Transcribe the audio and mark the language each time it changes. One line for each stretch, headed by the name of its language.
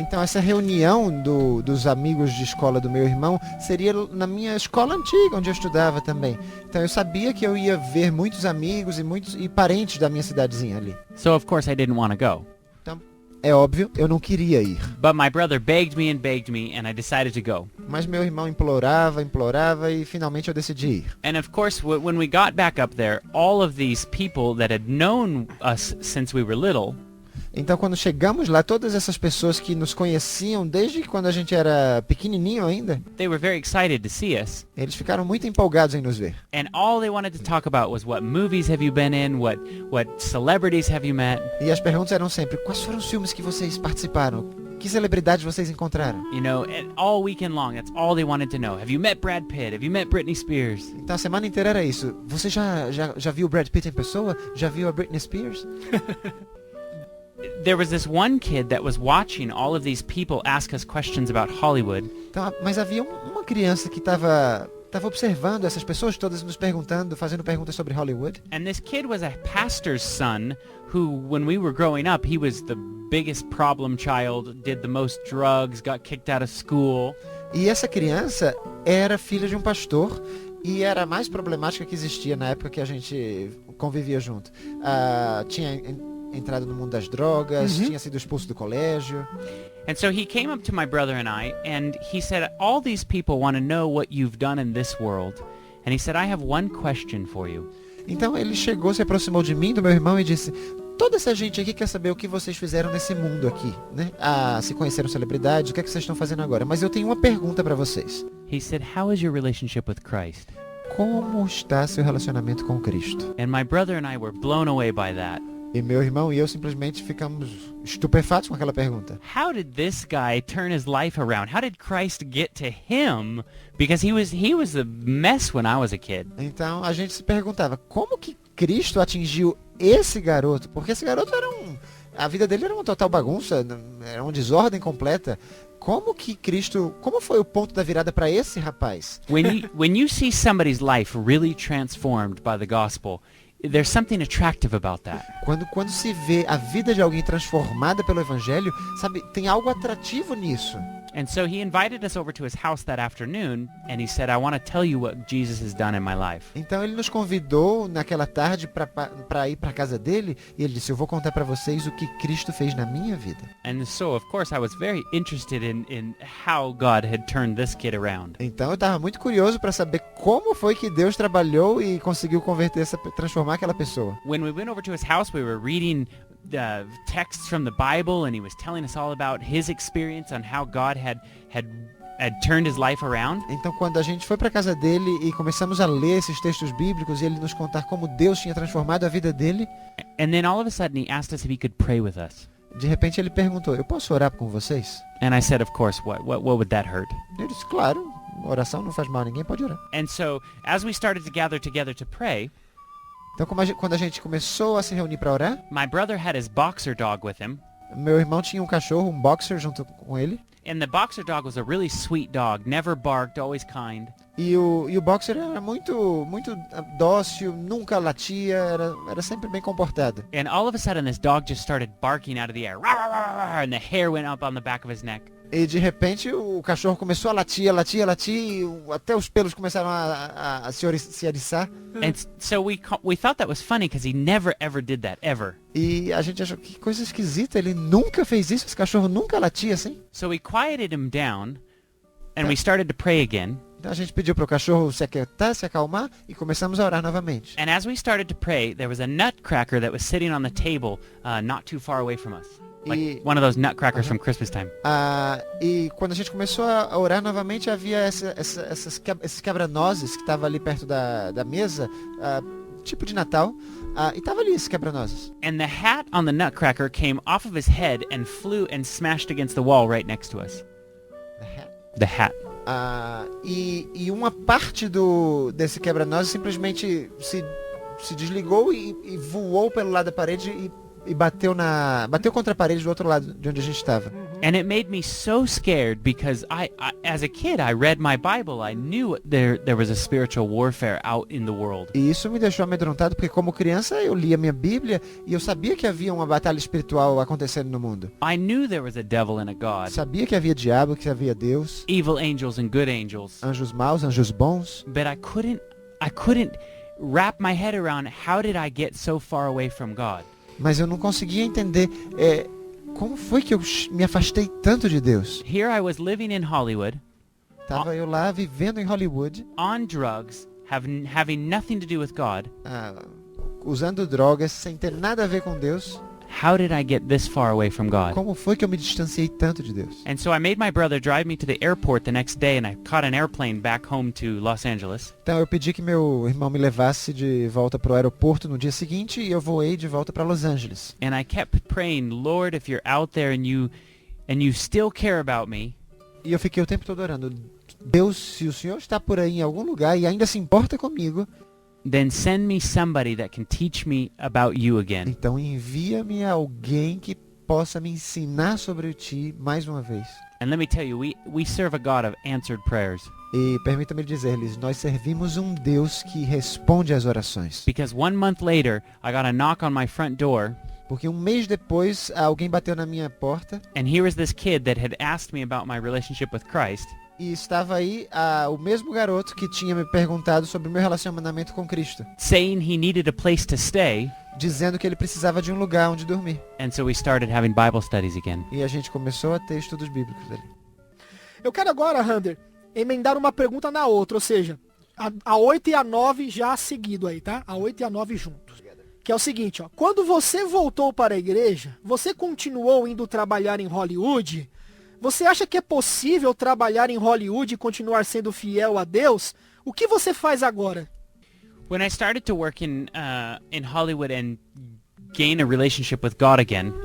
Portuguese: Então essa reunião dos amigos de escola do meu irmão seria na minha escola antiga, onde eu estudava também. Então eu sabia que eu ia ver muitos amigos e parentes da minha cidadezinha ali.
English: So of course I didn't want to go.
Portuguese: Então, É óbvio, eu não queria ir.
English: But my brother begged me, and I decided to go.
Portuguese: Mas meu irmão implorava e finalmente eu decidi ir.
English: And of course, when we got back up there, all of these people that had known us since we were little,
Portuguese: Então quando chegamos lá, todas essas pessoas que nos conheciam desde quando a gente era pequenininho ainda,
English: they were very excited to see us.
Portuguese: eles ficaram muito empolgados em nos ver.
English: And all they wanted to talk about was what movies have you been in, what celebrities have you met,
Portuguese: E as perguntas eram sempre, quais foram os filmes que vocês participaram? Que celebridades vocês encontraram?
English: you know, and all weekend long. That's all they wanted to know. Have you met Brad Pitt? Have you met Britney Spears?
Portuguese: Então a semana inteira era isso. Você já viu o Brad Pitt em pessoa? Já viu a Britney Spears?
English: There was this one kid that was watching all of these people ask us questions about Hollywood,
Portuguese: Então, mas havia uma criança que estava observando essas pessoas todas nos perguntando, fazendo perguntas sobre Hollywood.
English: and this kid was a pastor's son who, when we were growing up, he was the biggest problem child, did the most drugs, got kicked out of school.
Portuguese: E essa criança era filha de um pastor e era a mais problemática que existia na época que a gente convivia junto. Tinha entrado no mundo das drogas, tinha sido expulso do colégio.
English: And so he came up to my brother and I, and he said, all these people want to know what you've done in this world. And he said, I have one question for you.
Portuguese: Então ele chegou, se aproximou de mim, do meu irmão e disse, toda essa gente aqui quer saber o que vocês fizeram nesse mundo aqui, né? Se conheceram celebridades, o que é que vocês estão fazendo agora? Mas eu tenho uma pergunta para vocês.
English: He said, how is your relationship with Christ?
Portuguese: Como está seu relacionamento com Cristo?
English: And my brother and I were blown away by that.
Portuguese: E meu irmão e eu simplesmente ficamos estupefatos com aquela pergunta.
English: How did this guy turn his life around? How did Christ get to him? Because he was a mess when I was a kid.
Portuguese: Então a gente se perguntava, como que Cristo atingiu esse garoto? Porque esse garoto a vida dele era uma total bagunça, era uma desordem completa. Como foi o ponto da virada para esse rapaz?
English: When you see somebody's life really transformed by the gospel, there's something attractive about that.
Portuguese: Quando se vê a vida de alguém transformada pelo evangelho, sabe, tem algo atrativo nisso.
English: And so he invited us over to his house that afternoon, and he said, I want to tell you what Jesus has done in my life.
Portuguese: Então ele nos convidou naquela tarde para ir para casa dele, e ele disse, eu vou contar para vocês o que Cristo fez na minha vida.
English: And so, of course, I was very interested in how God had turned this kid around.
Portuguese: Então eu estava muito curioso para saber como foi que Deus trabalhou e conseguiu transformar aquela pessoa.
English: When we went over to his house, we were reading the texts from the Bible, and he was telling us all about his experience on how God had turned his life around.
Portuguese: Então quando a gente foi para casa dele e começamos a ler esses textos bíblicos e ele nos contar como Deus tinha transformado a vida dele,
English: And then all of a sudden he asked us if he could pray with us.
Portuguese: de repente ele perguntou, eu posso orar com vocês?
English: And I said, of course, what would that hurt?
Portuguese: Eu disse, claro, oração não faz mal a ninguém, pode orar.
English: And so as we started to gather together to pray,
Portuguese: Então quando a gente começou a se reunir para orar,
English: my brother had his boxer dog with him.
Portuguese: meu irmão tinha um cachorro, um boxer junto com ele.
English: And the boxer dog was a really sweet dog, never barked, always kind.
Portuguese: E o boxer era muito dócil, nunca latia, era sempre bem comportado.
English: And all of a sudden this dog just started barking out of the air. Rah, rah, rah, rah, and the hair went up on the back of his neck.
Portuguese: E de repente o cachorro começou a latir, e até os pelos começaram a se eriçar.
English: And so we thought that was funny because he never ever did that, ever.
Portuguese: E a gente achou que coisa esquisita, ele nunca fez isso, esse cachorro nunca latia assim.
English: So we quieted him down and we started to pray again.
Portuguese: Então a gente pediu pro cachorro se aquietar, se acalmar e começamos a orar novamente.
English: And as we started to pray, there was a nutcracker that was sitting on the table not too far away from us. Like one of those nutcrackers from Christmas time.
Portuguese: E quando a gente começou a orar novamente, havia esses quebra-nozes que estavam ali perto da mesa, tipo de Natal, e tava ali esses quebra-nozes.
English: And the hat on the nutcracker came off of his head and flew and smashed against the wall right next to us. The hat.
Portuguese: E uma parte desse quebra-nozes simplesmente se desligou e voou pelo lado da parede e bateu contra a parede do outro lado de onde a gente estava.
English: And it made me so scared because I as a kid, I read my Bible. I knew there was a spiritual warfare out in the world.
Portuguese: E isso me deixou amedrontado porque como criança eu lia minha Bíblia e eu sabia que havia uma batalha espiritual acontecendo no mundo.
English: I knew there was a devil and a God.
Portuguese: Sabia que havia diabo, que havia Deus,
English: Evil angels and good angels.
Portuguese: anjos maus, anjos bons.
English: But I couldn't wrap my head around how did I get so far away from God?
Portuguese: Mas eu não conseguia entender como foi que eu me afastei tanto de Deus?
English: Here I was living in Hollywood,
Portuguese: Tava eu lá vivendo em Hollywood,
English: on drugs, having nothing to do with God.
Portuguese: usando drogas, sem ter nada a ver com Deus.
English: How did I get this far away from God?
Portuguese: Como foi que eu me distanciei tanto de Deus?
English: And so I made my brother drive me to the airport the next day, and I caught an airplane back home to Los Angeles.
Portuguese: Então eu pedi que meu irmão me levasse de volta pro aeroporto no dia seguinte e eu voei de volta para Los Angeles.
English: And I kept praying, Lord, if you're out there and you still care about me,
Portuguese: E eu fiquei o tempo todo orando. Deus, se o Senhor está por aí em algum lugar e ainda se importa comigo,
English: then send me somebody that can teach me about you again.
Portuguese: então envia-me alguém que possa me ensinar sobre ti mais uma vez.
English: And let me tell you, we serve a God of answered prayers.
Portuguese: E permita-me dizer-lhes, nós servimos um Deus que responde às orações.
English: Because 1 month later, I got a knock on my front door,
Portuguese: Porque um mês depois, alguém bateu na minha porta
English: and here was this kid that had asked me about my relationship with Christ.
Portuguese: e estava aí o mesmo garoto que tinha me perguntado sobre o meu relacionamento com Cristo,
English: Saying he needed a place to stay,
Portuguese: dizendo que ele precisava de um lugar onde dormir.
English: and so we started having Bible studies again.
Portuguese: E a gente começou a ter estudos bíblicos ali. Eu quero agora, Rander, emendar uma pergunta na outra, ou seja, a 8 e a 9 já seguido aí, tá? A 8 e a 9 juntos. Que é o seguinte, ó. Quando você voltou para a igreja, você continuou indo trabalhar em Hollywood? Você acha que é possível trabalhar em Hollywood e continuar sendo fiel a Deus? O que você faz agora?
English: When I started to work in Hollywood and gain a relationship with God again,